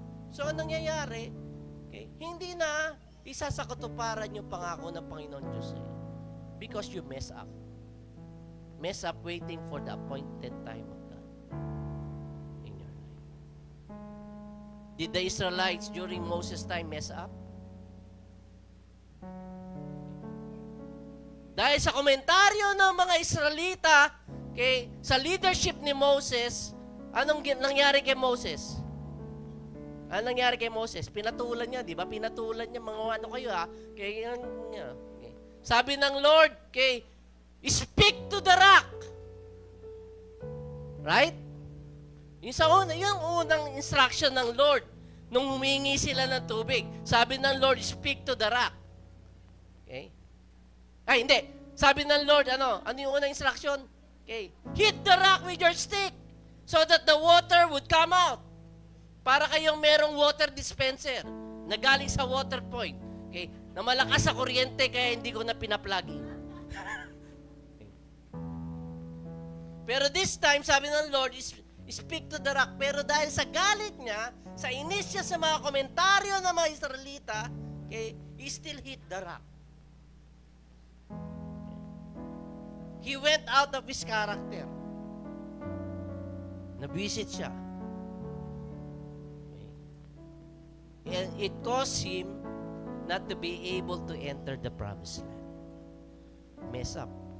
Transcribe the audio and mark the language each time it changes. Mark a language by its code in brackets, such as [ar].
[tl] So, anong nangyayari? Okay, hindi na isa sa katuparan yung pangako ng Panginoon Diyos [en] because you mess up. Mess up waiting for the appointed time of God in your life. Did the Israelites during Moses' time mess up? [tl] Dahil sa komentaryo ng mga Israelita sa leadership ni Moses, anong nangyari kay Moses? Anong nangyari kay Moses? Pinatulan niya, di ba? Pinatulan niya, mga ano kayo ha? [en] Okay. [tl] Sabi ng Lord, [en] speak to the rock. [tl] Right? Yung unang instruction ng Lord, nung humingi sila ng tubig, sabi ng Lord, [en] speak to the rock. [tl] Okay? Ay, hindi. Sabi ng Lord, ano yung unang instruction? [en] Okay. Hit the rock with your stick so that the water would come out. [tl] Para kayong merong water dispenser na galing sa water point. [en] Okay? [tl] Na malakas sa kuryente kaya hindi ko na pinaplug in. [en] Pero this time, [tl] sabi ng Lord, [en] speak to the rock. [tl] Pero dahil sa galit niya, sa inis niya sa mga komentaryo ng mga Israelita, okay, [en] he still hit the rock. He went out of his character. [tl] Nabisit siya. [en] Okay. And it caused him not to be able to enter the promised land. Mess up.